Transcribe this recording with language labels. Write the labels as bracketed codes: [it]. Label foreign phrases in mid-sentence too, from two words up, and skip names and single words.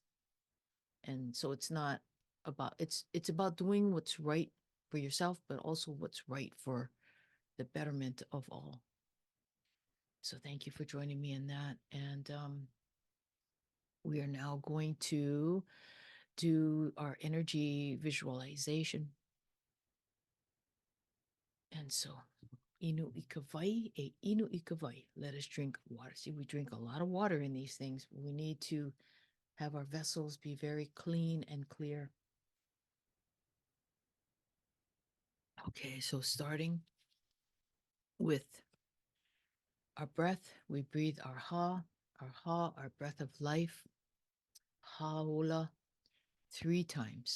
[en] And so it's not about, it's about doing what's right for yourself, but also what's right for the betterment of all. So thank you for joining me in that. And we are now going to do our energy visualization. And so, [haw] inu ikavai e inu ikavai. [en] Let us drink water. See, we drink a lot of water in these things. We need to have our vessels be very clean and clear. Okay, so starting with our breath, we breathe our ha, our breath of life, haola, 3 times.